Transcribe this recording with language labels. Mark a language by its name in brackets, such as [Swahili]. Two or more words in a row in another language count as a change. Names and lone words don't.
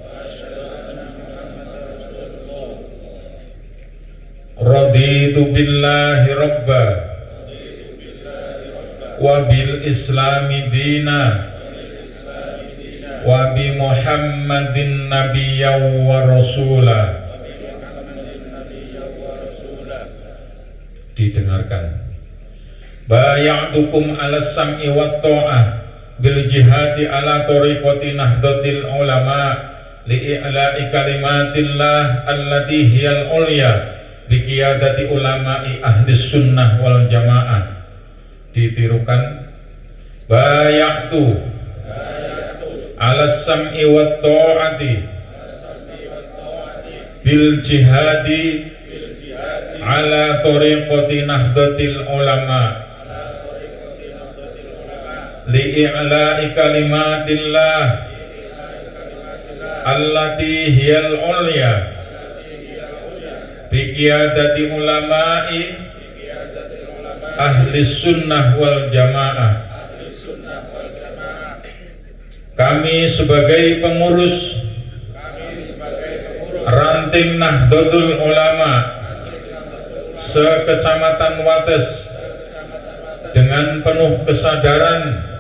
[Arabic] رضيت بالله ربا وبالإسلام دينا وبمحمد نبيا ورسولا. [Indonesian] Didengarkan. [Arabic] بيعتكم على السمع والطاعة بالجهاد على طريقة نهضة العلماء لإعلاء كلمة الله التي هي العليا بقيادة علماء أهل السنة والجماعة. Ditirukan. بيعة على السمع والطاعة بالجهاد على طريقة نهضة العلماء لإعلاء كلمة الله التي هي العليا بقيادة علماء أهل السنة والجماعة. [Indonesian] Kami sebagai pengurus ranting Nahdlatul Ulama se-Kecamatan Wates dengan penuh kesadaran